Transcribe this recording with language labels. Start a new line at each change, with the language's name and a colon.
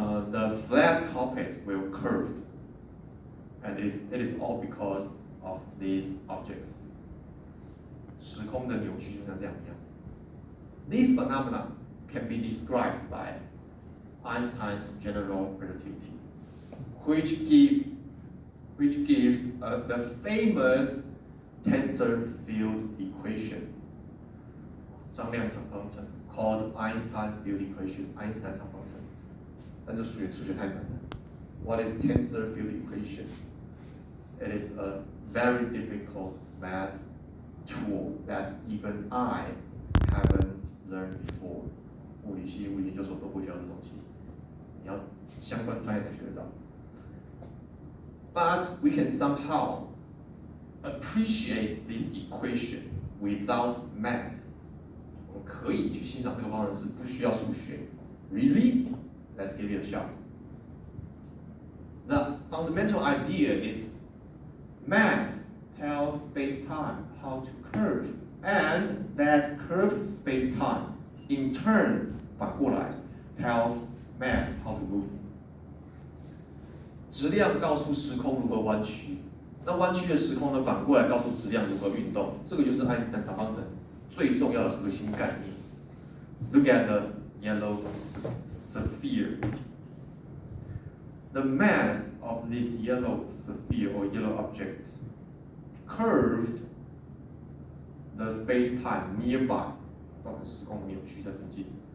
English: The flat carpet will curved, and it is all because of these objects.
Chinese: 时空的扭曲就像这样一样。
English: This phenomenon can be described by Einstein's general relativity, which gives the famous tensor field equation,
Chinese: 张量场方程
English: called Einstein field equation,
Chinese: 爱因斯坦场方程。但这数学太难了。
English: What is tensor field equation? It is a very difficult math tool that even I haven't learned before.
Chinese: 物理系、物理研究所都不会教这东西，你要相关专业才学得到。
English: But we can somehow appreciate this equation without math.
Chinese: 我们可以去欣赏这个方程式，不需要数学。
English: Really? Let's give it a shot. The fundamental idea is math tells space-time how to curve, and that curved space-time, in turn,
Chinese: 反过来
English: tells math how to move.
Chinese: 质量告诉时空如何弯曲，那弯曲的时空呢，反过来告诉质量如何运动。这个就是爱因斯坦场方程最重要的核心概念。
English: Look at the yellow sphere. The mass of this yellow sphere or yellow objects curved the space-time nearby,
Chinese: 造成时空扭曲在附近。